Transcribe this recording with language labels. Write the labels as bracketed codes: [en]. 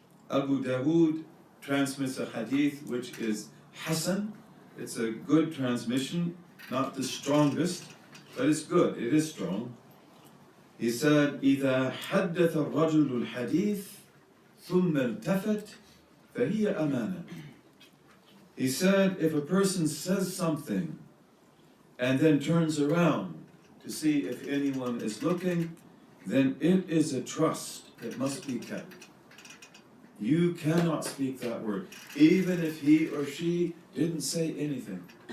[en] Abu Dawood transmits a hadith which is Hasan. It's a good transmission, not the strongest, but it's good, it is strong. He said, [ar] إِذَا حَدَّثَ الرَّجُلُ الْحَدِيث ثُمَّ الْتَفَتْ فَهِيَ أَمَانَةٌ. [en] He said, if a person says something and then turns around to see if anyone is looking, then it is a trust that must be kept. You cannot speak that word, even if he or she didn't say anything.